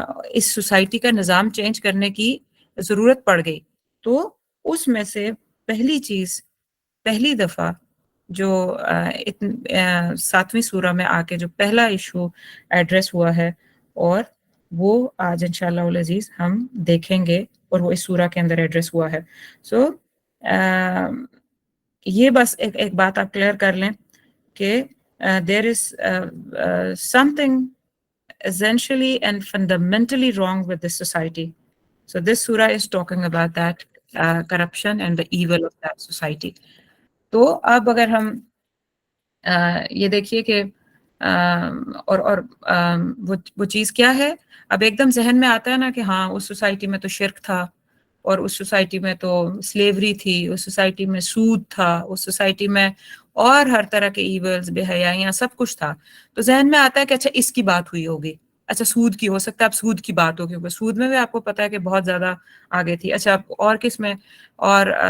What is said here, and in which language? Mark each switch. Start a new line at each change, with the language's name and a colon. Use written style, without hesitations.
Urdu: اس society کا نظام change کرنے کی ضرورت پڑ گئی۔ تو اس میں سے پہلی چیز، پہلی دفعہ جو 7ویں سورہ میں آ کے جو پہلا ایشو ایڈریس ہوا ہے، اور وہ آج انشاءاللہ العزیز ہم دیکھیں گے، اور وہ اس سورہ کے اندر ایڈریس ہوا ہے۔ سو یہ بس ایک بات آپ کلیئر کر لیں کہ
English: There is something essentially and fundamentally wrong with this society. So this surah is talking about that corruption and the evil of that society.
Urdu: تو اب اگر ہم یہ دیکھیے کہ اور وہ چیز کیا ہے، اب ایک دم ذہن میں آتا ہے نا کہ ہاں اس سوسائٹی میں تو شرک تھا، اور اس سوسائٹی میں تو سلیوری تھی، اس سوسائٹی میں سود تھا، اس سوسائٹی میں اور ہر طرح کے ایولز، بے حیائیاں، سب کچھ تھا۔ تو ذہن میں آتا ہے کہ اچھا اس کی بات ہوئی ہوگی، اچھا سود کی ہو سکتا ہے، اب سود کی بات ہوگی، سود میں بھی آپ کو پتا ہے کہ بہت زیادہ آگے تھی۔ اچھا اور کس میں، اور